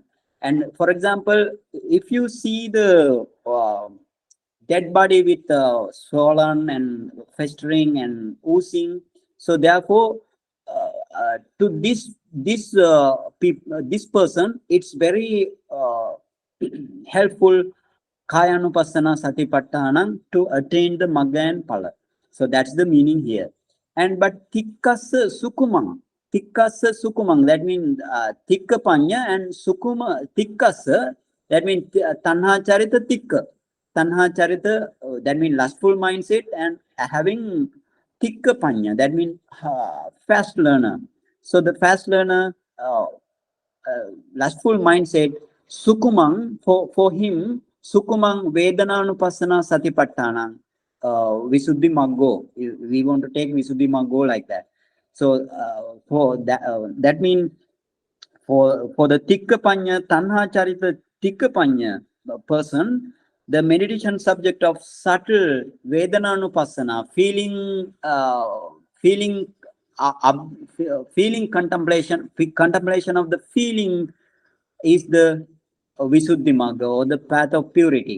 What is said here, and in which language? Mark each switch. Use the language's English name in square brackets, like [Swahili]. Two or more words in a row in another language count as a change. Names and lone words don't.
[English] And for example, if you see the dead body with swollen and festering and oozing, so therefore to this person, it's very helpful [Pali] Kayanupassana Satipatthāna [English] to attain the Magga and Phala. So that's the meaning here. And but [Pali] tikkasa sukumang. Tikkasa sukumang, [English] that means [Pali] tikka panya, and sukuma tikkasa, [English] that means [Pali] tanha charita tikka. Tanha charita, [English] that means lustful mindset, and having [Pali] tikka panya, [English] that means fast learner. So the fast learner, lustful mindset, sukumang, for him, [Pali] sukumang vedananupassana satipatthana, visuddhi maggo. [English] We want to take [Pali] visuddhi maggo [English] like that. So for that, that means for the [Pali] tikka panya, tanha charita tikka panya [English] person, the meditation subject of subtle vedananupassana, feeling contemplation of the feeling is the [Pali] Visuddhi Magga, [English] or the path of purity.